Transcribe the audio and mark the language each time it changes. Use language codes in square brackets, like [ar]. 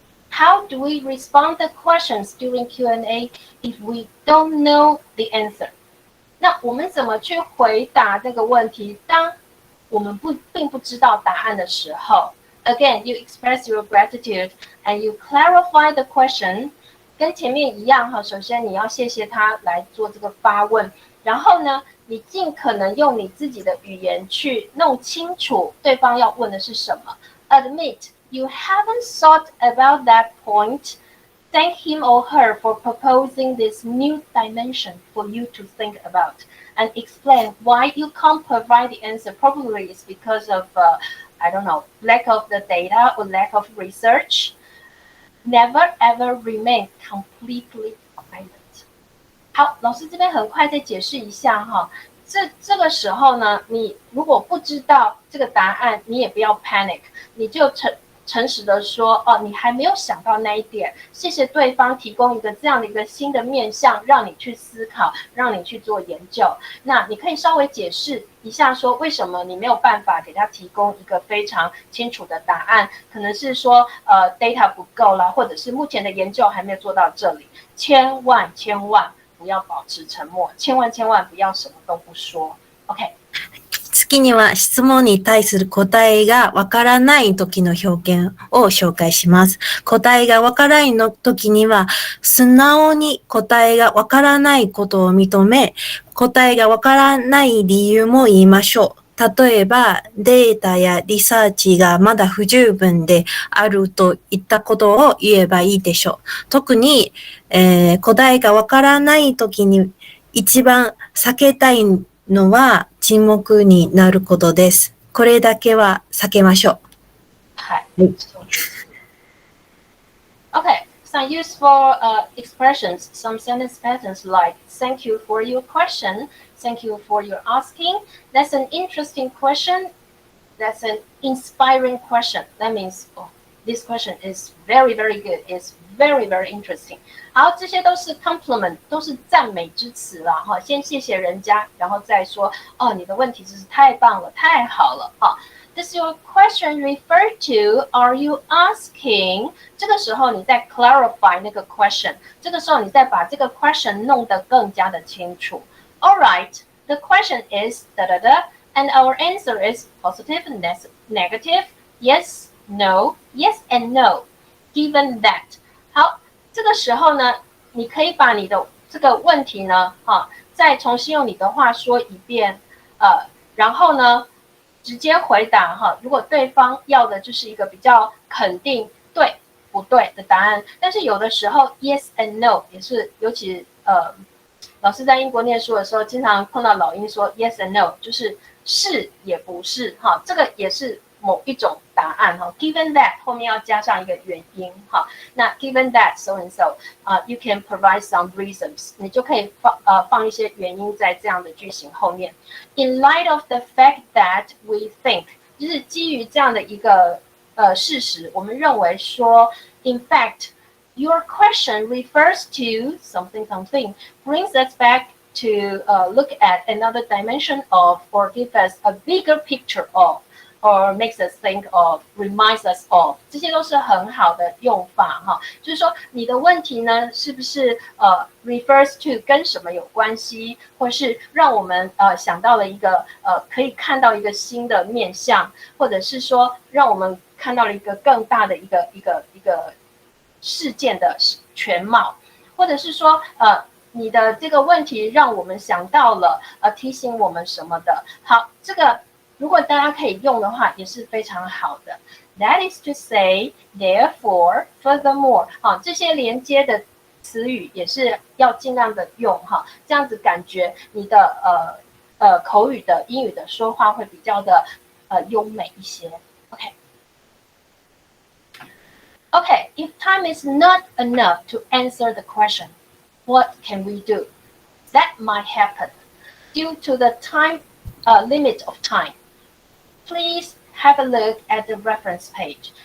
[en] How do we respond to questions during Q&A if we don't know the answer? [zh] 那我们怎么去回答这个问题？当我们并不知道答案的时候 [en] ，Again, you express your gratitude and you clarify the question. [zh] 跟前面一样哈，首先你要谢谢他来做这个发问，然后呢，你尽可能用你自己的语言去弄清楚对方要问的是什么。 [en] Admit.You haven't thought about that point. Thank him or her for proposing this new dimension for you to think about, and explain why you can't provide the answer. Probably it's because of, I don't know, lack of the data or lack of research. Never ever remain completely silent. [zh] 好，老师这边很快再解释一下哈。这个时候呢，你如果不知道这个答案，你也不要 panic， 你就诚实的说，哦，你还没有想到那一点，谢谢对方提供一个这样的一个新的面向，让你去思考，让你去做研究。那你可以稍微解释一下，说为什么你没有办法给他提供一个非常清楚的答案？可能是说data 不够啦，或者是目前的研究还没有做到这里。千万不要保持沉默，千万不要什么都不说。 [en] OK。 [ja] 次には質問に対する答えがわからない時の表現を紹介します。答えがわからないの時には、素直に答えがわからないことを認め、答えがわからない理由も言いましょう。例えば、データやリサーチがまだ不十分であるといったことを言えばいいでしょう。特に、答えがわからない時に一番避けたいのは沈黙になることです。これだけは避けましょう。はい。 [en] Okay, some useful expressions, some sentence patterns like thank you for your question, thank you for your asking. That's an interesting question. That's an inspiring question. That means, oh, this question is very good. It's very interesting. [zh] 好，这些都是 compliment， 都是赞美之词啦哈。先谢谢人家，然后再说哦，你的问题真是太棒了，太好了哈。 [en] Does your question refer to? Are you asking? [zh] 这个时候你再 clarify 那个 question， 这个时候你再把这个 question 弄得更加的清楚。 [en] All right, the question is da da da, and our answer is positive and negative, yes, no, yes and no. Given that. 好。 [zh] 这个时候呢，你可以把你的这个问题呢，再重新用你的话说一遍，然后呢，直接回答哈。如果对方要的就是一个比较肯定对不对的答案，但是有的时候 yes and no 也是，尤其老师在英国念书的时候，经常碰到老鹰说 yes and no， 就是是也不是哈，这个也是某一种答案哈。 Given that 后面要加上一个原因哈。那 [en] given that so and so， you can provide some reasons， [zh] 你就可以放一些原因在这样的句型后面。 [en] In light of the fact that we think， [zh] 就是基于这样的一个事实，我们认为说 [en] ，in fact，your question refers to something brings us back to look at another dimension of or give us a bigger picture of。Or makes us think of, reminds us of， 这些都是很好的用法哈。 [zh] 就是说你的问题呢，是不是refers to 跟什么有关系，或是让我们想到了一个可以看到一个新的面向，或者是说让我们看到了一个更大的一个事件的全貌，或者是说你的这个问题让我们想到了提醒我们什么的。好，这个。如果大家可以用的话，也是非常好的。 [en] That is to say, therefore, furthermore， [zh] 这些连接的词语也是要尽量的用哈，这样子感觉你的口语的英语的说话会比较的优美一些。 [en] Okay, if time is not enough to answer the question, what can we do? That might happen due to the time limit of time.Please have a look at the reference page.